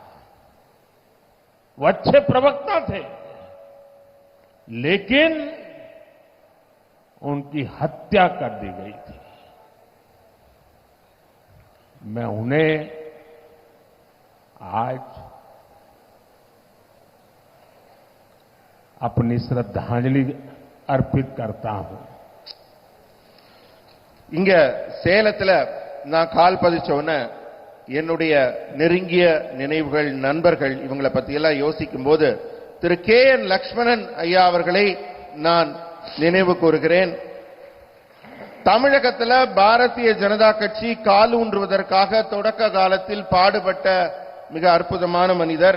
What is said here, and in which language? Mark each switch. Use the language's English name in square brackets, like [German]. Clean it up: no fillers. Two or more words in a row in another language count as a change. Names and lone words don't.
[Hindi] वो अच्छे प्रवक्ता थे, लेकिन उनकी हत्या कर दी गई थी। मैं उन्हें आज अपनी श्रद्धांजलि अर्पित करता हूं। [Tamil] இங்க சேலத்துல நான் கால் பதிச்ச உடனே என்னுடைய நெருங்கிய நினைவுகள், நண்பர்கள் இவங்களை பத்தியெல்லாம் யோசிக்கும் போது திரு KN லட்சுமணன் ஐயா அவர்களை நான் நினைவு கூறுகிறேன். தமிழகத்தில் பாரதிய ஜனதா கட்சி காலூன்றுவதற்காக தொடக்க காலத்தில் பாடுபட்ட மிக அற்புதமான மனிதர்.